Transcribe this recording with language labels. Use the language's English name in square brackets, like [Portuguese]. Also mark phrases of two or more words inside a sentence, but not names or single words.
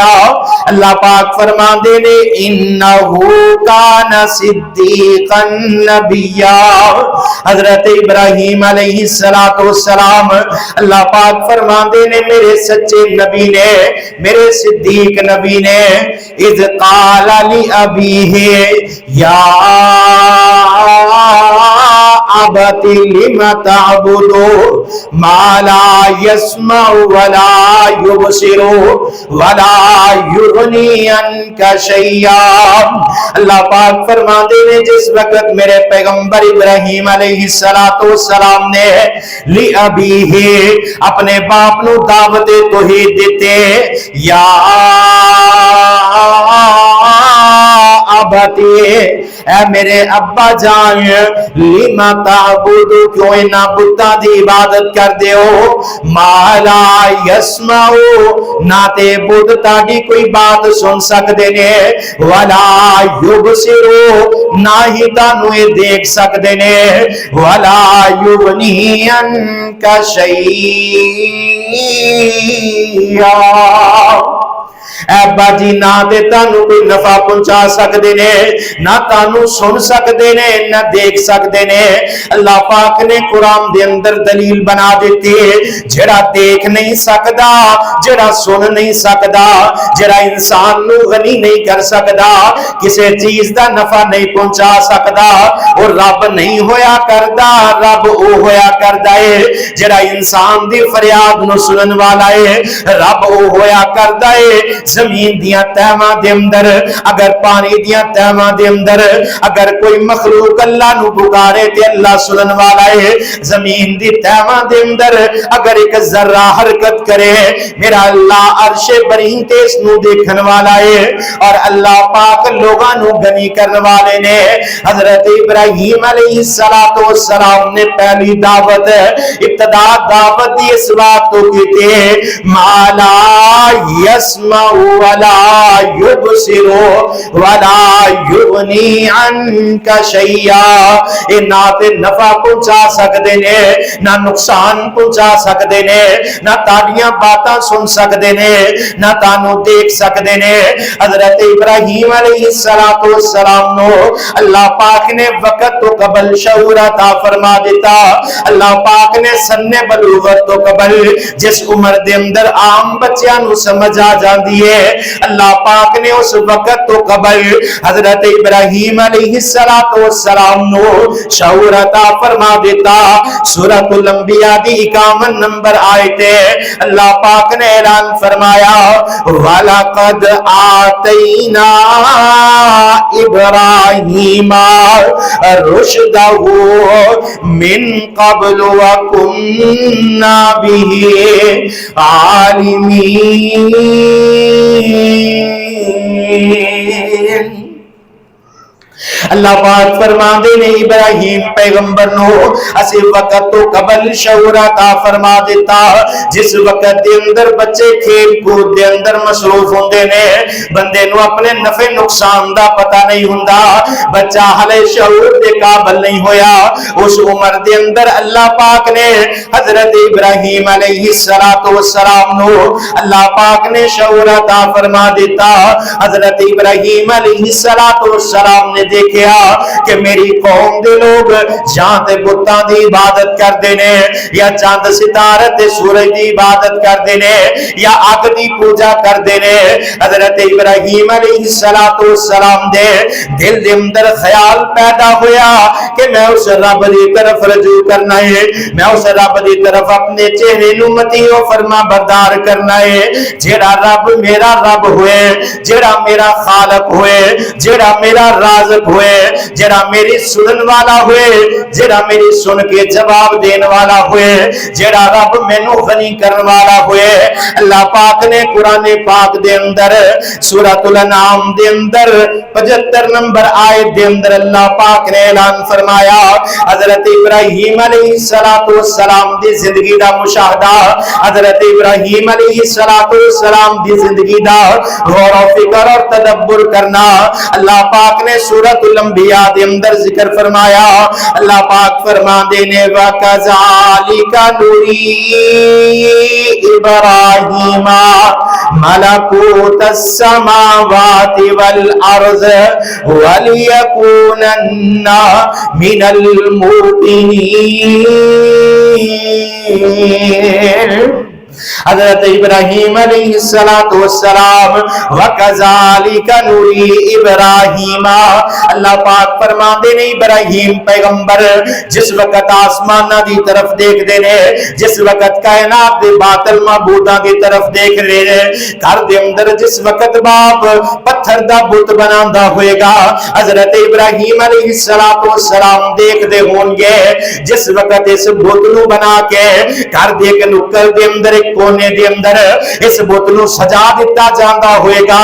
[Punjabi] اللہ پاک فرماندے نے [Arabic] انہو کان صدیقا نبیا۔ [Punjabi] حضرت ابراہیم علیہ السلام اللہ پاک فرماندے نے میرے سچے نبی نے، میرے صدیق نبی نے، [Arabic] اذ قال لأبیہ یا ابت لم تعبد ما لا يسمع ولا يبصر ولا يغني عنك شيئا۔ [Punjabi] اللہ پاک فرماتے ہیں جس وقت میرے پیغمبر ابراہیم علیہ السلام نے لأبیہ اپنے باپ نو دعوت توحید دیتے، یا ابتی اے میرے ابا جان، [Arabic] لما تعبد [Punjabi] کیوں انہاں بتاں دی عبادت کر دے ہو، [Arabic] ما لا یسمع [Punjabi] نہ تے بت تاڈی کوئی بات سن سکدے نے، [Arabic] ولا یبصر [Punjabi] نہ ہی تانوں اے دیکھ سکدے نے، [Arabic] ولا یغنی عنک شیئا۔ [Punjabi] اے ابا جی نہ تے تانوں کوئی نفع پہنچا سکدے نے، نہ تانوں سن سکدے نے، نہ دیکھ سکدے نے۔ اللہ پاک نے قرآن دے اندر دلیل بنا دیتی ہے، جڑا دیکھ نہیں سکدا، جڑا سن نہیں سکدا، جڑا انسان نو غنی نہیں کر سکدا، کسے چیز دا نفع نہیں پہنچا سکدا، اور رب نہیں ہویا کردا، رب او ہویا کردا ہے جڑا انسان دی فریاد نو سنن والا ہے، رب او ہویا کردا ہے۔ زمین دیاں تہواں دے اندر، اگر پانی دیاں تہواں دے اندر اگر کوئی مخلوق اللہ نو پکارے تے اللہ سنن والا ہے، زمین دی تہواں دے اندر اگر ایک ذرہ حرکت کرے میرا اللہ عرش برین تے اس نو دیکھن والا ہے، اور اللہ پاک لوگاں نو غنی کرن والے نے۔ حضرت ابراہیم علیہ السلام نے پہلی دعوت ابتدا دعوت دی اس بات تو کیتے [Arabic] مالا یسمع ولا یبصر ولا یغنی عنک شیئا، [Punjabi] اے نہ تے نفع پہنچا سکدے نے، نہ نقصان پہنچا سکدے نے، نہ تاڑیاں باتاں سن سکدے نے، نہ تانوں دیکھ سکدے نے۔ حضرت ابراہیم علیہ السلام نو اللہ پاک نے وقت تو قبل شعور عطا فرما دیتا، اللہ پاک نے سن بلوغت تو قبل جس عمر دے اندر عام بچیاں نو سمجھ آ جاندی ہے، اللہ پاک نے اس وقت تو قبل حضرت ابراہیم علیہ السلام نو شعور عطا فرما دیتا۔ سورۃ الانبیاء دی 51 نمبر آیت ہے، اللہ پاک نے اعلان فرمایا [Arabic] وَلَقَدْ آتَيْنَا إِبْرَاهِيمَ رُشْدَهُ مِنْ قَبْلُ وَكُنَّا بِهِ عَالِمِينَ۔ [Punjabi] اللہ پاک فرماندے نے ابراہیم پیغمبر نو اسی وقت تو قبل شعور عطا فرما دیتا، جس وقت دے اندر بچے کھیل کود دے اندر مصروف ہوندے نے، بندے نو اپنے نفع نقصان دا پتہ نہیں ہوندا، بچہ ہلے شعور دے قابل نہیں ہویا، اس عمر دے اندر اللہ پاک نے حضرت ابراہیم علیہ السلام نو اللہ پاک نے شعور عطا فرما دیتا۔ حضرت ابراہیم علیہ السلام نے دیکھیا کہ میری قوم دے لوگ جہاں تے بتاں دی عبادت کردے نے، یا چاند ستارے تے سورج دی عبادت کردے نے، یا اگ دی پوجا کردے نے۔ حضرت ابراہیم علیہ السلام دے دل دے اندر خیال پیدا ہویا کہ میں اس رب دی طرف رجوع کرنا ہے، میں اس رب دی طرف اپنے چہرے نو متی و فرما بردار کرنا ہے، جیڑا رب میرا رب ہوئے، جیڑا میرا خالق ہوئے، جیڑا میرا رازق ہوئے، جڑا میری سنن والا ہوئے، جڑا میری سن کے جواب دین والا ہوئے، جڑا رب مینوں غنی کرن والا ہوئے۔ اللہ پاک نے قرآن پاک دے اندر سورۃ الانعام دے اندر 75 نمبر آیت دے اندر اللہ پاک نے اعلان فرمایا، حضرت ابراہیم علیہ السلام دی زندگی دا مشاہدہ، حضرت ابراہیم علیہ السلام دی زندگی دا غور و فکر اور تدبر کرنا اللہ پاک نے سورۃ سورۃ الانبیاء دے اندر ذکر فرمایا. اللہ پاک فرماندے نے [Arabic] وَكَذَلِكَ نُرِي إِبْرَاهِيمَ مَلَكُوتَ السَّمَاوَاتِ وَالْأَرْضِ وَلِيَكُونَنَّ مِنَ الْمُوقِنِينَ. حضرت ابراہیم علیہ السلام وَكَذَلِكَ نُرِي إِبْرَاهِيمَ. [Punjabi] اللہ پاک فرماندے نے ابراہیم پیغمبر جس وقت آسمانہ دی طرف دیکھ دے نے, جس وقت کائنات دے باطل معبوداں دی طرف دیکھ رہے نے, گھر دے اندر جس وقت باپ پتھر دا بت بناندا ہوئے گا, حضرت ابراہیم علیہ السلام دیکھ دے ہون گے جس وقت اس بت نو بنا کے گھر دے کے نکل دے اندر کونے دے اندر اس بت نو سجا دیتا جاندا ہوئے گا.